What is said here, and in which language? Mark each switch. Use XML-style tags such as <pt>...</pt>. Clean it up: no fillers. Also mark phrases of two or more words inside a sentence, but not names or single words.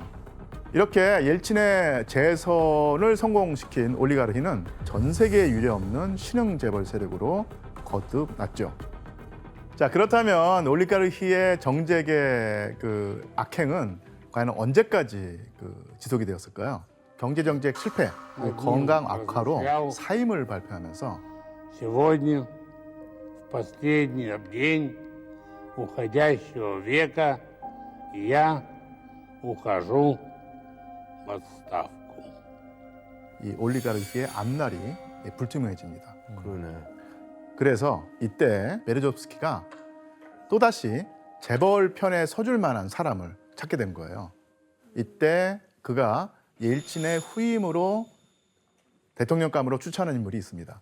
<ko>이렇게 옐친의 재선을 성공시킨 올리가르키는 전 세계에 유례없는 신흥 재벌 세력으로 거듭났죠. 자, 그렇다면 올리가르히의 정책의 그 악행은 과연 언제까지 지속이 되었을까요? 경제 정책 실패, 건강 악화로 사임을 발표하면서</ko> <ru>Сегодня, в последний день уходящего века, я ухожу в отставку.</ru> <ko>이 올리가르히의 앞날이 불투명해집니다. 그러네. 그래서 이때 베르조프스키가 또다시 재벌 편에 서줄 만한 사람을 찾게 된 거예요. 이때 그가 옐친의 후임으로 대통령감으로 추천한 인물이 있습니다.</ko>